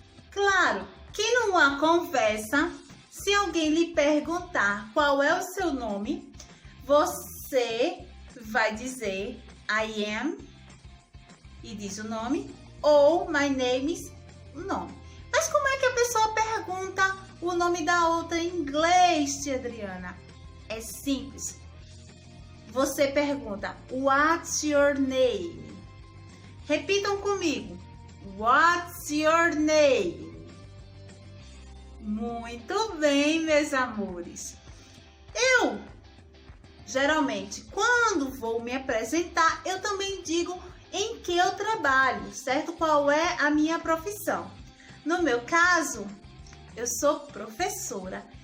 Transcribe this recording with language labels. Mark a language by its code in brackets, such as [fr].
[pt] Claro que numa conversa, se alguém lhe perguntar qual é o seu nome, você vai dizer [en] I am [pt] e diz o nome, ou [en] my name is [pt] o nome. Mas como é que a pessoa pergunta o nome da outra em inglês, tia Adriana? É simples. Você pergunta, [en] what's your name? [pt] Repitam comigo, [en] what's your name? [pt] Muito bem, meus amores. Eu, geralmente, quando vou me apresentar, eu também digo em que eu trabalho, certo? Qual é a minha profissão? No meu caso, eu sou professora.